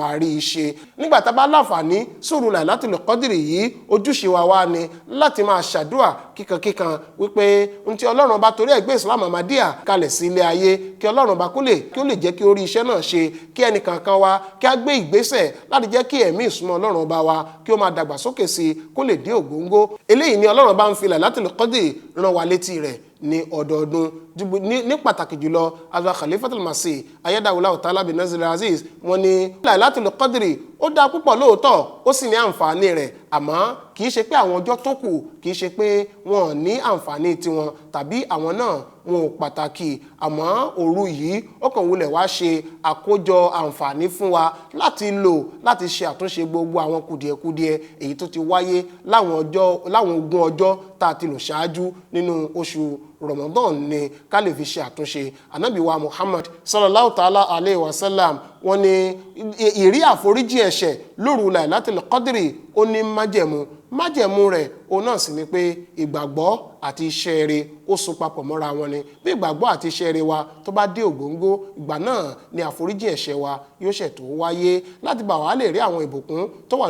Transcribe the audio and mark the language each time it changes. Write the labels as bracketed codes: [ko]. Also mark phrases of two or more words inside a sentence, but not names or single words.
[yo] máa rí iṣẹ́ nígbà tá a bá láǹfààní sóòrù Lailatul Qadri yìí ojúṣe wa wá ni láti máa ṣàdúà kíkankíkan wípé ohun tí Ọlọ́run bá torí ẹ̀ gbé Islam Ahmadiyya kalẹ̀ sí ilé ayé kí Ọlọ́run bá kó lè jẹ́ kí ó rí iṣẹ́ náà ṣe kí ẹnì kankan wa kí a gbé ìgbésẹ̀ láti jẹ́ kí ẹ̀mí ìsúnmọ́ Ọlọ́run bá wa kí ó máa dàgbàsókè sí kó lè dé ògóńgó eléyìí ni Ọlọ́run bá ń fi Lailatul Qadri rán wa létí rẹ̀ ní ọdọọdún ní pàtàkì jùlọ Hazrat Khalifatul Masih [ar] أيده تعالى بنصره العزيز [yo] wọ́n ní Lailatul Qadri ó dá púpọ̀ lóòótọ́ ó sì ní àǹfààní rẹ̀ àmọ́ kì í ṣe pé àwọn ọjọ́ tó kù kì í ṣe pé wọn ò ní àǹfààní tiwọn tàbí àwọn náà wọn ò pàtàkì àmọ́ òru yìí ó kàn wulẹ̀ wá ṣe àkójọ àǹfààní fún wa láti lò láti ṣe àtúnṣe gbogbo àwọn kùdìẹ̀kudiẹ èyí tó ti wáyé láwọn ogún ọjọ́ tá a ti lò ṣáájú nínú oṣù Ramadan ni ká lè fi ṣe àtúnṣe Ànábì wa Muhammad [ar] صلى الله تعالى عليه وسلم [yo] wọ́n ní ìrí àforíjì ẹ̀ṣẹ̀ lóru Lailatul Qadri ó ní májẹ̀mú rẹ̀ òun náà sì ni pé ìgbàgbọ́ àti iṣẹ́ rere ó so papọ̀ mọ́ra wọn ni bí ìgbàgbọ́ àti iṣẹ́ rere wa tó bá dé ògóńgó ìgbà náà ni àforíjì ẹ̀ṣẹ̀ wa yóò ṣẹ̀ tó wáyé láti bá wa lè rí àwọn ìbùkún tó wà